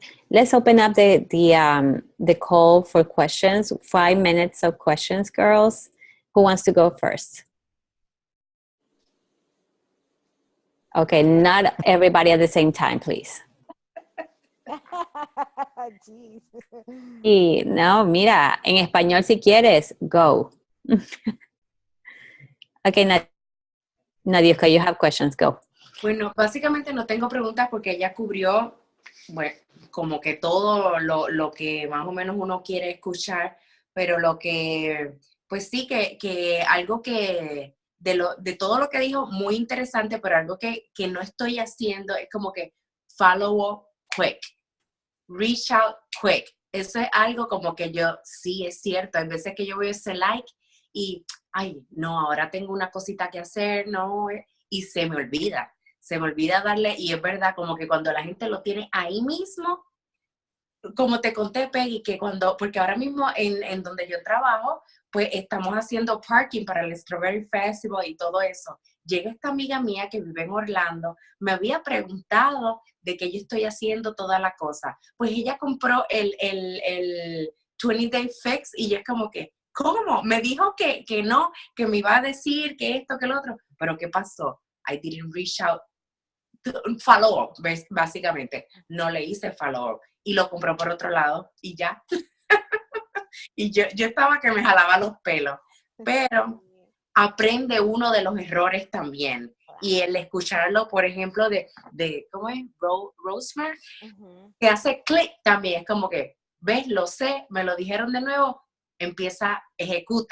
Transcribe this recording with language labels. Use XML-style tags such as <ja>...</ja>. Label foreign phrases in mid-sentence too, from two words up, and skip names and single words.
<en>Let's open up the call for questions. 5 minutes of questions, girls. Who wants to go first? Okay, not everybody at the same time, please. Jeez.</en> <es>Y no, mira, en español si quieres,</es> <en>go. Okay, Nadia, you have questions, go.</en> <es>Bueno, básicamente no tengo preguntas porque ella cubrió, bueno, como que todo lo que más o menos uno quiere escuchar, pero lo que, pues sí, que algo que, de todo lo que dijo, muy interesante, pero algo que no estoy haciendo es como que</es> <en>follow up quick, reach out quick.</en> <es>Eso es algo como que yo, sí, es cierto, hay veces que yo voy a ese like y, ay, no, ahora tengo una cosita que hacer, no, y se me olvida darle, y es verdad, como que cuando la gente lo tiene ahí mismo, como te conté, Peggy, que porque ahora mismo en donde yo trabajo, pues estamos haciendo parking para el Strawberry Festival y todo eso. Llega esta amiga mía que vive en Orlando, me había preguntado de qué yo estoy haciendo toda la cosa. Pues ella compró el 20 Day Fix y yo es como que, ¿cómo? Me dijo que no, que me iba a decir que esto, que lo otro. Pero ¿qué pasó?</es> <en>I didn't reach out. Follow up,</en> <es>básicamente. No le hice</es> <en>follow up</en> <es>y lo compró por otro lado y ya. Y yo estaba que me jalaba los pelos, pero aprende uno de los errores también. Y el escucharlo, por ejemplo, de ¿cómo es? Rosmer, que hace clic también. Es como que, ves, lo sé, me lo dijeron de nuevo, empieza, ejecuta.</es>